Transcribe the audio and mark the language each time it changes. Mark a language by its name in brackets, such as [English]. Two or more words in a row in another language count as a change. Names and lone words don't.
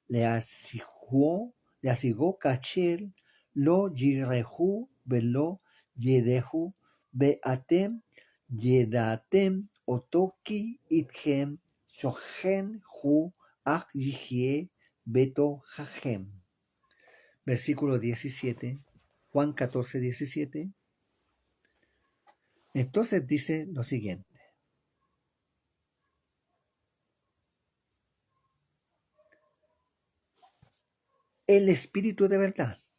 [Hebrew] להשיגו כאשר לא יראו ולא ידעו, ואתם ידעתם אותו כי איתכם שוכן הוא, אך יחיה בתוככם. [Spanish] Versículo 17, Juan 14, 17. Entonces dice lo siguiente. El espíritu de verdad.